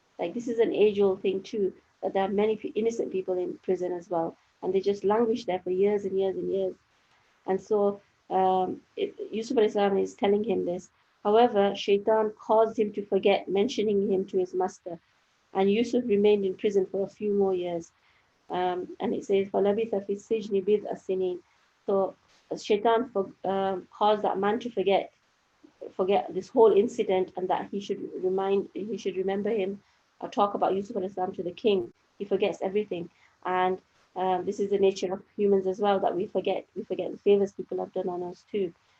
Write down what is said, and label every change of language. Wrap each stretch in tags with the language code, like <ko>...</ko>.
<en>Like, this is an age-old thing too, that there are many innocent people in prison as well, and they just languish there for years and years and years. And so Yusuf al-Islam is telling him this. However, Shaitan caused him to forget mentioning him to his master, and Yusuf remained in prison for a few more years. And it says,</en> <ar>فَلَبِثَ فِي السِّجْنِ بِضْعَ سِنِينَ.</ar> <en>So Shaitan caused that man to forget this whole incident, and that he should remember him or talk about Yusuf al-Islam to the king. He forgets everything. And this is the nature of humans as well, that we forget the favors people have done on us too.</en>